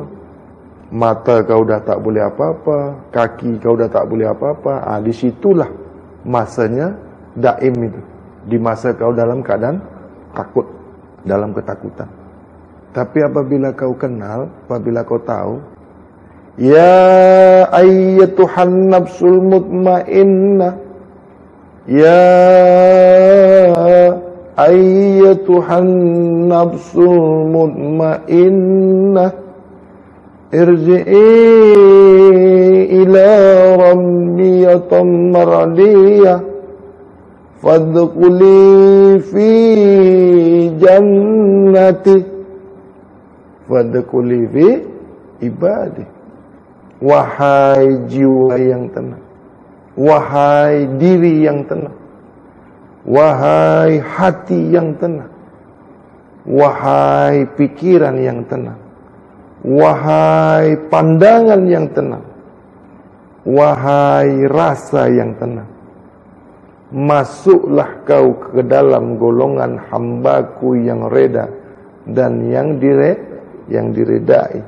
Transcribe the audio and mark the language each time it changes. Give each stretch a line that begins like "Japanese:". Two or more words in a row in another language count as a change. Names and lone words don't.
Malay: Mata kau dah tak boleh apa-apa, kaki kau dah tak boleh apa-apa. Disitulah masanya daim itu. Di masa kau dalam keadaan takut, dalam ketakutan. Tapi apabila kau kenal, apabila kau tahu,
Arabic: يا أيتها النفس المطمئنة يا أيتها النفس المطمئنة ارجعي إلى ربك راضية مرضية فادخلي في جنتي فادخلي في عبادي.
Malay: Wahai jiwa yang tenang, wahai diri yang tenang, wahai hati yang tenang, wahai pikiran yang tenang, wahai pandangan yang tenang, wahai rasa yang tenang, masuklah kau ke dalam golongan hambaku yang reda dan yang diredai.